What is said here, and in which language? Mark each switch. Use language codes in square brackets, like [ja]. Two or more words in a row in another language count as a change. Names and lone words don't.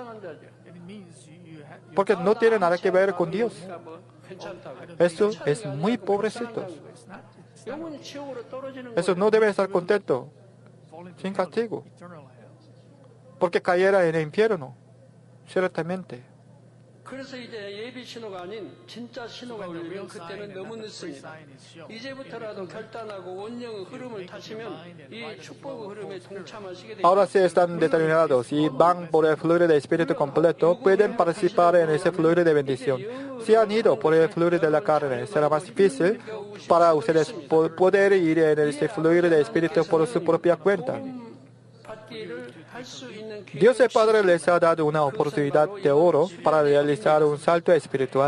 [es] Porque no tiene nada que ver con Dios. Eso es muy pobrecito. Eso no debe estar contento, sin castigo, porque cayera en el infierno, ciertamente. [ko] 그래서 이제 예비 신호가 아닌 진짜 신호가 울리면 그때는 너무 늦습니다. 이제부터라도 결단하고 원령의 흐름을 타시면 이 축복의 흐름에 동참하시게 됩니다. [es] Ahora sí están determinados y van por el fluir del Espíritu completo, pueden participar en ese fluir de bendición. Si han ido por el fluir de la carne, será más difícil para ustedes poder ir en ese fluir del Espíritu por su propia cuenta. Dios el Padre les ha dado una oportunidad de oro para realizar un salto espiritual.